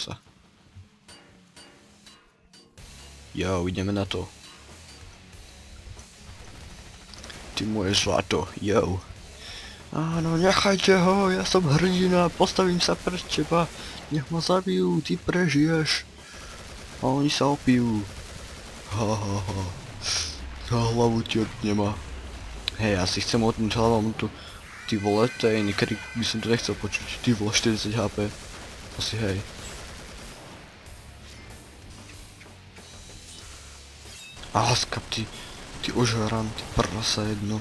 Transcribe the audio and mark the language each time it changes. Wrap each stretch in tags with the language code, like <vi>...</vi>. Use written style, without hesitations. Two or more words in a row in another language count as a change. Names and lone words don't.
<sk>Kosa. Jo, ideme na to. Ty moje zlato, jo. Áno, nechajte ho, ja som hrdina, postavím sa pred teba. Nech ma zabijú, ty prežiješ. A oni sa opijú. Ha ha ha. A hlavu ti odnema. Hej, ja si chcem odnúť hlavom tu. Ty vole, to je iný krik, by som to nechcel počuť. Ty vole, 40 HP. Asi hej. Aha, skap ty ožaran, ty prasa jedno.</sk>